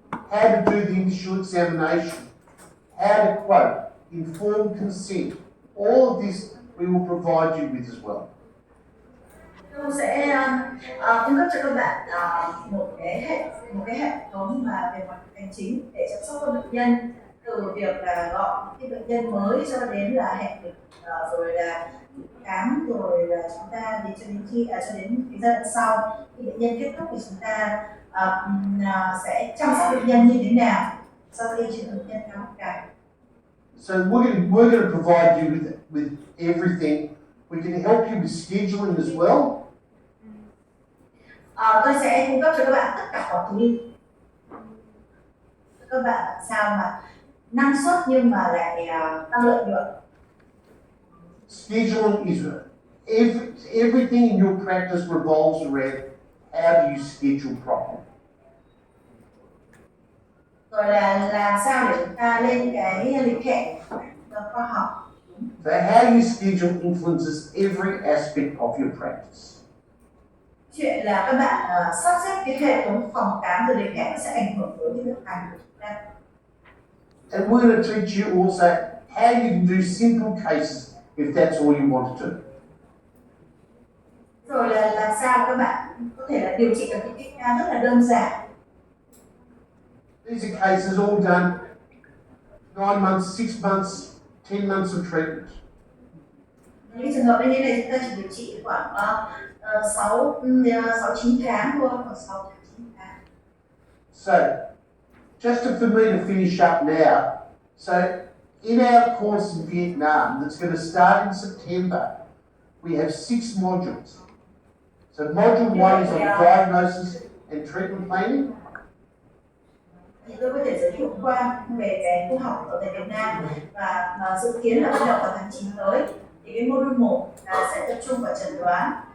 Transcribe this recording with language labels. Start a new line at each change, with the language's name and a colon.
English: How to do the initial examination, how to quote, informed consent. All of this we will provide you with as well.
Vietnamese: Tôi sẽ cung cấp cho các bạn một cái hệ thống mà về mặt hành chính để chăm sóc các bệnh nhân, từ việc là gọi cái bệnh nhân mới cho đến là hẹn lịch, rồi là khám, rồi là chúng ta đến cho đến cái giai đoạn sau khi bệnh nhân kết thúc thì chúng ta sẽ chăm sóc bệnh nhân như thế nào sau khi trường hợp bệnh nhân gắn mắc cài.
English: So we're going to provide you with everything. We can help you with scheduling as well.
Vietnamese: Tôi sẽ cung cấp cho các bạn tất cả mọi thứ. Các bạn làm sao mà năng suất nhưng mà lại tăng lợi nhuận.
English: Scheduling is everything in your practice revolves around how do you schedule properly.
Vietnamese: Rồi là làm sao để chúng ta lên cái lịch hẹn khoa học.
English: So how you schedule influences every aspect of your practice.
Vietnamese: Chuyện là các bạn sắp xếp cái hệ thống phòng khám rồi lịch hẹn sẽ ảnh hưởng tới việc hành của chúng ta.
English: And we're going to teach you also how you can do simple cases if that's all you want to do.
Vietnamese: Rồi là làm sao các bạn có thể là điều trị được những cái ca rất là đơn giản.
English: These are cases all done 9 months, 6 months, 10 months of treatment.
Vietnamese: Những trường hợp như thế này chúng ta chỉ điều trị khoảng 6-9 tháng thôi, khoảng 6 tháng 9 tháng.
English: So, just for me to finish up now, so in our course in Vietnam that's going to start in September, we have 6 modules. So module 1 is on diagnosis and treatment planning.
Vietnamese: Thì tôi có thể giới thiệu qua về cái khoa học ở tại Việt Nam và dự kiến là bắt đầu vào tháng 9 tới. Thì cái module 1 sẽ tập trung vào chẩn đoán.